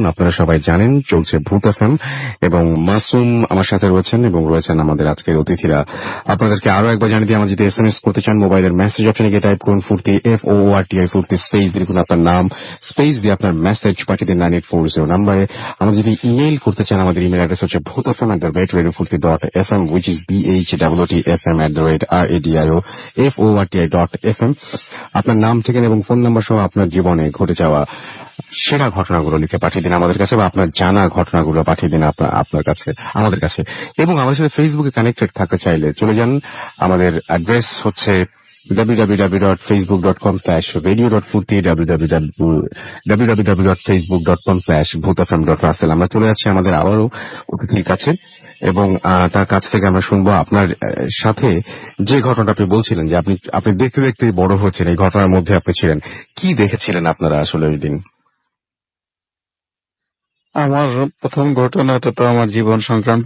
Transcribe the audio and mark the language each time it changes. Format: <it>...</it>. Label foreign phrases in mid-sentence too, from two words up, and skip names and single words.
<bn>আপনারা সবাই জানেন চলছে ভূত এফএম, এবং মাসুম আমার সাথে রয়েছেন এবং রয়েছেন আমাদের আজকের অতিথিরা। আপনাদেরকে আরো একবার জানিয়ে দিয়ে, আমার যদি SMS করতে চান মোবাইলের মেসেজ অপশনে গিয়ে টাইপ করুন ফুর্তি, FOORTI ফুর্তি, স্পেস দিয়ে লিখুন আপনার নাম, স্পেস দিয়ে আপনার মেসেজ পাঠিয়ে দিন 9840 নাম্বারে। আমরা যদি ইমেইল করতে চান, আমাদের ইমেল অ্যাড্রেস হচ্ছে bhutfm@radiofurti.fm,</bn> <en>which is BHWTFM@RADIOFORTI.FM।</en> <bn>আপনার নাম, ঠিকানা এবং ফোন নাম্বার সহ আপনার জীবনে ঘটে যাওয়া সেরা ঘটনাগুলো লিখে পাঠিয়ে দিন আমাদের কাছে, বা আপনার জানা ঘটনাগুলো পাঠিয়ে দিন আপনার কাছে, আমাদের কাছে। এবং আমাদের সাথে ফেসবুকে কানেক্টেড থাকতে চাইলে চলে যান, আমাদের অ্যাড্রেস হচ্ছে www.facebook.com/radio.furti, www.facebook.com/bhutfm.russell। আমরা চলে যাচ্ছি আমাদের আবারও অতিথির কাছে, এবং তার কাছ থেকে আমরা শুনবো আপনার সাথে যে ঘটনাটা আপনি বলছিলেন যে আপনি দেখতে দেখতে বড় হচ্ছেন, এই ঘটনার মধ্যে আপনি ছিলেন। কি দেখেছিলেন আপনারা আসলে ওই দিন? আমার প্রথম ঘটনাটা তো আমার জীবন সংক্রান্ত।</bn>